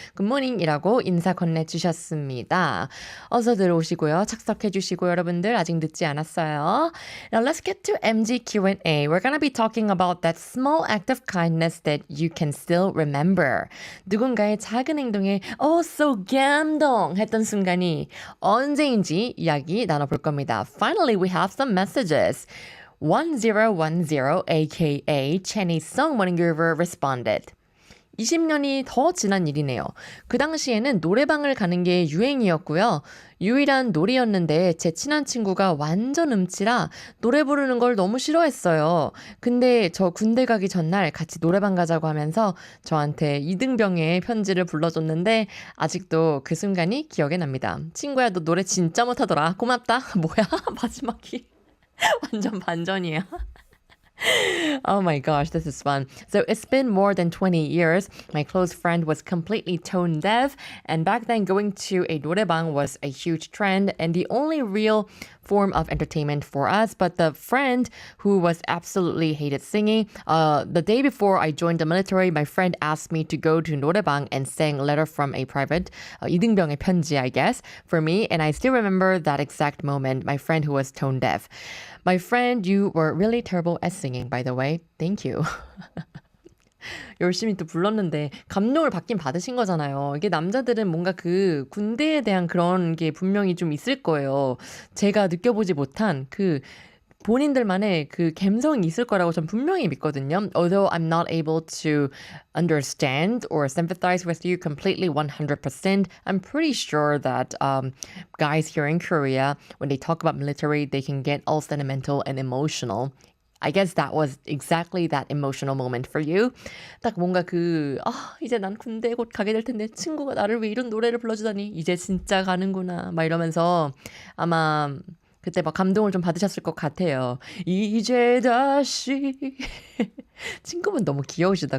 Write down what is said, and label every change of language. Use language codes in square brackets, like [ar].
[en] Good morning [ko] 이라고 인사 건네주셨습니다. 어서 들어오시고요. 착석해주시고 여러분들 아직 늦지 않았어요. [en] Now let's get to MG Q&A. We're gonna be talking about that small act of kindness that you can still remember. [ko] 누군가의 작은 행동에 so 감동 했던 순간이 언제인지 이야기 나눠볼 겁니다. [en] Finally, we have some messages. 1010 aka Chenny Song Morning Groover responded. [ko] 20년이 더 지난 일이네요. 그 당시에는 노래방을 가는 게 유행이었고요. 유일한 놀이였는데 제 친한 친구가 완전 음치라 노래 부르는 걸 너무 싫어했어요. 근데 저 군대 가기 전날 같이 노래방 가자고 하면서 저한테 이등병의 편지를 불러줬는데 아직도 그 순간이 기억에 납니다. 친구야, 너 노래 진짜 못하더라. 고맙다. 뭐야? 마지막이 완전 반전이야. [en] Oh my gosh, this is fun. So it's been more than 20 years. My close friend was completely tone deaf, and back then going to a 노래방 was a huge trend and the only real form of entertainment for us. But the friend who was absolutely hated singing, the day before I joined the military, my friend asked me to go to 노래방 and sang Letter from a Private, 이등병의 편지, I guess, for me. And I still remember that exact moment, my friend who was tone deaf. My friend, you were really terrible at singing, by the way. Thank you. [ko] 열심히 또 불렀는데 감동을 받긴 받으신 거잖아요. 이게 남자들은 뭔가 그 군대에 대한 그런 게 분명히 좀 있을 거예요. 제가 느껴보지 못한 그 본인들만의 그 감성이 있을 거라고 전 분명히 믿거든요. [en] Although I'm not able to understand or sympathize with you completely 100%, I'm pretty sure that guys here in Korea, when they talk about military, they can get all sentimental and emotional. I guess that was exactly that emotional moment for you. [ko] 딱 뭔가 이제 난 군대 곧 가게 될 텐데 친구가 나를 왜 이런 노래를 불러주다니 이제 진짜 가는구나 막 이러면서 아마 그때 막 감동을 좀 받으셨을 것 같아요. 이제 다시 친구분 너무 귀여우시다.